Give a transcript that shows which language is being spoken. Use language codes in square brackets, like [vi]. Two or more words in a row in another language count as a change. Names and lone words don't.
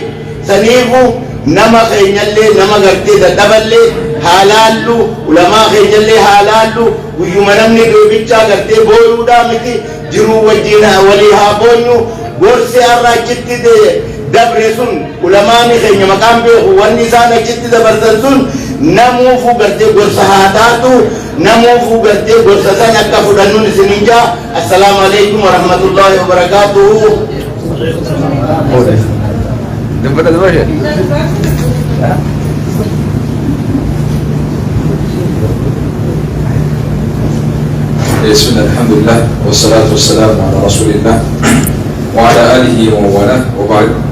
[om] saniifuu nama keenyallee nama gartee dadhaballee haa laallu ulamaa keenyallee haa laallu guyyuma namni du'ebichaa gartee booyuudhaa miti jiruu wajjiin walii haa boonyu gorsi arra achitti dabre sun ulamaani keenya maqaan beeku wanni isaan achitti dabarsan sun namuufuu gartee gorsa haa taatu namuufuu gartee gorsa san akka fudhannuun isinin jaa [ar] السلام عليكم ورحمة الله وبركاته بسم الله الحمد لله والصلاة والسلام على رسول الله وعلى آله ومن وبعد